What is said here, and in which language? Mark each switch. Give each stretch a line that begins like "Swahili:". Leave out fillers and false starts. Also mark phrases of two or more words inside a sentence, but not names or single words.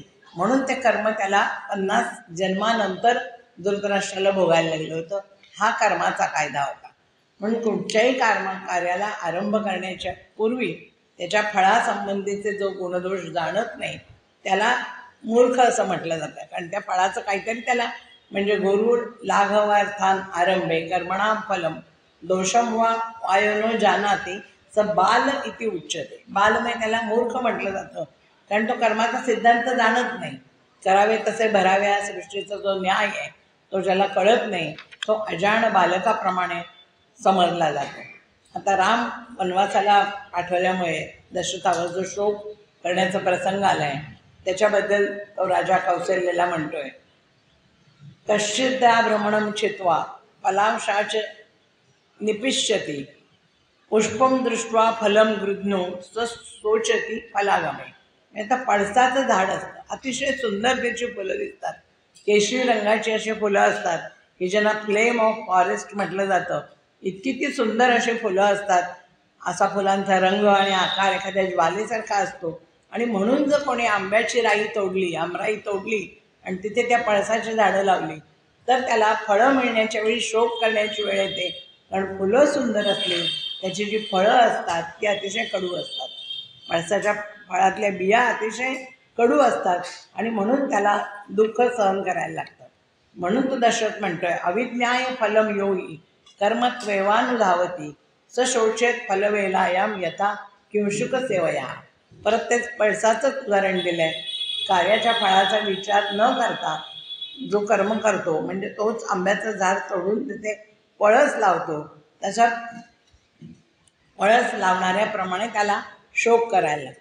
Marathi: म्हणून ते कर्म त्याला 50 जन्मानंतर धृतराष्ट्राला भोगायला लागलं होतं. हा कर्माचा कायदा होता. म्हणून कुठच्याही कार्याला आरंभ करण्याच्या पूर्वी त्याच्या फळासंबंधीचे जो गुणदोष जाणत नाही त्याला मूर्ख असं म्हटलं जातं. कारण त्या फळाचं काहीतरी त्याला म्हणजे
Sanskrit: गुरु लाघवार्थान आरंभे कर्मणाम फलम दोषम वा वायोनो जानाती स बाल इति उच्यते.
Marathi: बाल म्हणजे त्याला मूर्ख म्हटलं जातं, कारण तो कर्माचा सिद्धांत जाणत नाही. करावे तसे भरावे हा सृष्टीचा जो न्याय आहे तो ज्याला कळत नाही तो अजाण बालकाप्रमाणे समजला जातो. आता राम वनवासाला पाठवल्यामुळे दशरथावर जो शोक करण्याचा प्रसंग आला आहे त्याच्याबद्दल तो राजा कौशल्याला म्हणतोय,
Sanskrit: कश्चिद्या भ्रमणं छित्वा फलांशाच निपिष्यति पुष्पं दृष्ट्वा फलं गृध्नो सोचती फलागमे.
Marathi: आता पळसाचं झाड असतं, अतिशय सुंदर त्याची फुलं दिसतात, केशरी रंगाची अशी फुलं असतात की ज्यांना
English: flame of forest
Marathi: म्हटलं जातं. इतकी ती सुंदर अशी फुलं असतात. असा फुलांचा रंग आणि आकार एखाद्या ज्वालेसारखा असतो. आणि म्हणून जर कोणी आंब्याची राई तोडली, आमराई तोडली आणि तिथे त्या पळसाची झाडं लावली तर त्याला फळं मिळण्याच्या वेळी शोक करण्याची वेळ येते. कारण फुलं सुंदर असली त्याची जी फळं असतात ती अतिशय कडू असतात. पळसाच्या फळातल्या बिया अतिशय कडू असतात आणि म्हणून त्याला दुःख सहन करायला लागतं. म्हणून तो दशरथ म्हणतोय,
Sanskrit: अविज्ञाय फलम योगी कर्मत्वेवानुधावती स शोचेत फलवेलायाम यथा किंशुक सेवया.
Marathi: परत तेच पळसाचंच उदाहरण दिलं आहे. कार्याच्या फळाचा विचार न करता जो कर्म करतो म्हणजे तोच आंब्याचं झाड तोडून तिथे पळस लावतो तशा वळस लावणाऱ्याप्रमाणे त्याला शोक करायला लागतो.